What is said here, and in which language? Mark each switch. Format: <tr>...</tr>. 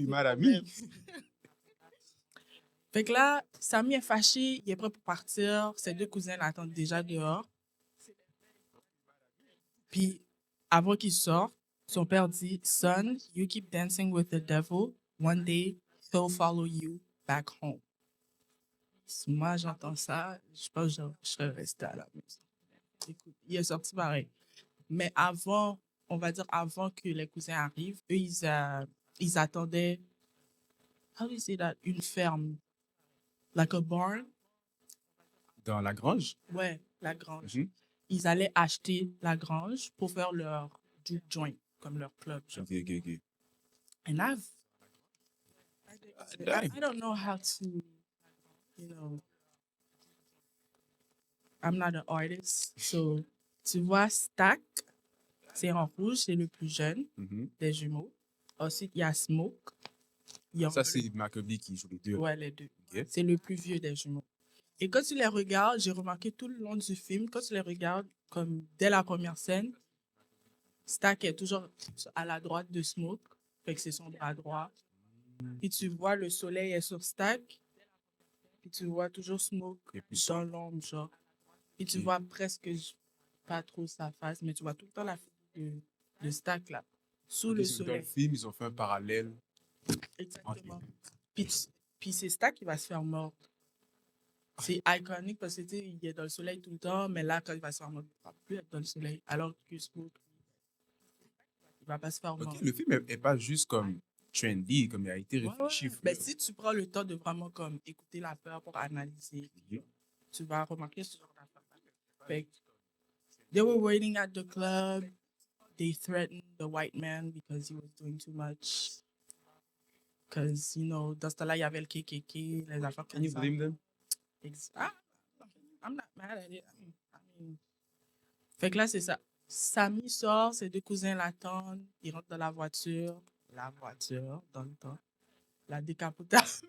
<fr>Dieu m'a le ami. problème. Fait que là, Samy est fâché, il est prêt pour partir. Ses deux cousins l'attendent déjà dehors. Puis, avant qu'il sorte, son père dit,</fr> <en>Son, you keep dancing with the devil. One day, he'll follow you back home.</en> <fr>Si moi, j'entends ça, je pense que je serais resté à la maison. Écoute, il est sorti pareil. Mais avant, on va dire avant que les cousins arrivent, eux, ils attendaient,</fr> <en>how do you say that?</en> <fr>Une ferme.</fr> <en>Like a barn.</en> <fr>Dans la grange. Ouais, la grange. Mhm. Ils allaient acheter la grange pour faire leur juke joint, comme leur club. Genre. Ok.</fr> <en>And Damn. I don't know how to, you know, I'm not an artist.</en> <fr>So, tu vois, Stack, c'est en rouge, c'est le plus jeune Mhm. des jumeaux. Ensuite, il y a Smoke. Ça, c'est Maccabee qui joue les deux. Ouais, les deux. Ok. C'est le plus vieux des jumeaux. Et quand tu les regardes, j'ai remarqué tout le long du film, quand tu les regardes, comme dès la première scène, Stack est toujours à la droite de Smoke, fait que c'est son bras droit. Puis tu vois le soleil est sur Stack, puis tu vois toujours Smoke Et puis, dans l'ombre, genre. Puis tu Ok. vois presque pas trop sa face, mais tu vois tout le temps la figure de Stack, là, sous le Dans le soleil. film, ils ont fait un parallèle. Exactement. Puis c'est Stack qui va se faire mordre. C'est iconique parce que, tu sais, il est dans le soleil tout le temps, mais là, quand il va se faire mordre, il ne va plus être dans le soleil. Alors que Smoke, il ne va pas se faire mordre. Ok, le film est pas juste comme trendy, comme il a été Ouais, réfléchi. ouais. Ben, si tu prends le temps de vraiment comme écouter la peur pour analyser, tu vas remarquer ce genre d'affaires. Fait que,</fr> <en>they were waiting at the club. They threatened the white man because he was doing too much. Because, you know,</en> <fr>dans ce temps-là, il y avait le KKK, les affaires</fr> <en>Can you</en> <fr>comme ça.</fr> <en>blame them? Ah, I'm not mad at it. I mean,</en> <fr>fait que là, c'est ça. Samy sort, ses deux cousins l'attendent, ils rentrent dans la voiture, dans le temps, la décapotable.</fr>